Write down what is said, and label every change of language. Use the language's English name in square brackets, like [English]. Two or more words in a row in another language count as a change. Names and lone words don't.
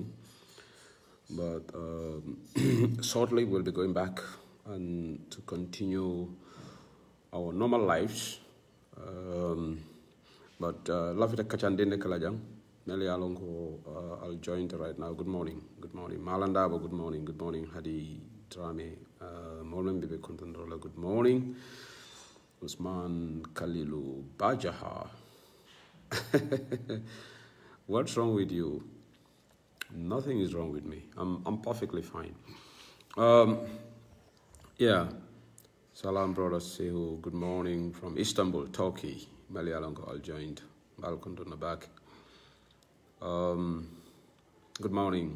[English] But shortly we'll be going back and to continue our normal lives. But Lafita Kachandine Kalajang. Nelly Alongo, I'll join right now. Good morning. Malandaba, good morning. Hadi Trame, Molen Bibi Contendola, good morning. Usman Kalilu Bajaha. What's wrong with you? Nothing is wrong with me. I'm perfectly fine. Yeah. Salam brother Sehu, good morning from Istanbul, Turkey. Nelly Alongo, I'll join. Balkon on the back. Good morning.